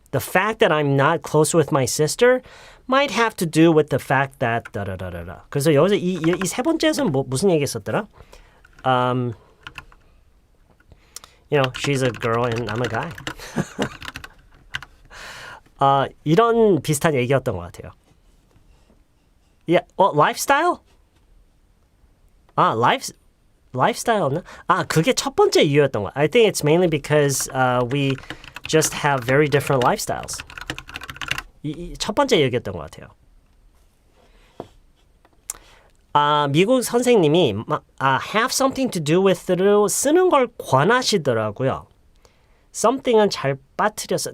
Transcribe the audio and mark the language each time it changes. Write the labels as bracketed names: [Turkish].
[English] The fact that I'm not close with my sister might have to do with the fact that 다다다다다. [Korean] 그래서 여기서 이 세 번째에서는 무슨 얘기했었더라? [English] You know, she's a girl and I'm a guy. [Korean] 이런 비슷한 얘기였던 것 같아요. [English] Yeah, lifestyle? [Korean] lifestyle였나? 그게 첫 번째 이유였던 것 같아요. [English] I think it's mainly because we just have very different lifestyles. [Korean] 첫 번째 얘기였던 것 같아요. 미국 선생님이 have something to do with로 쓰는 걸 권하시더라고요. something은 잘 빠뜨렸어.